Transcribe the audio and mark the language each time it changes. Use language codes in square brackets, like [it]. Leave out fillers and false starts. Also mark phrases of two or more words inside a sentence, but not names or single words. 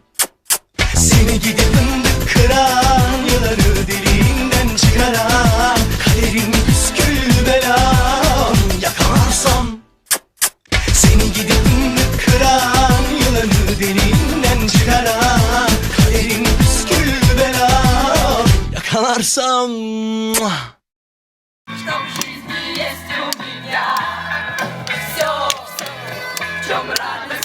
[tr] Seni gidip fındık kıran, yılanı deliğinden çıkaran, kaderin püsküllü belam, yakalarsam. Seni gidip fındık kıran, yılanı deliğinden çıkaran, kaderin püsküllü belam, yakalarsam. [ru] Что в жизни есть у меня, все, в чем радость.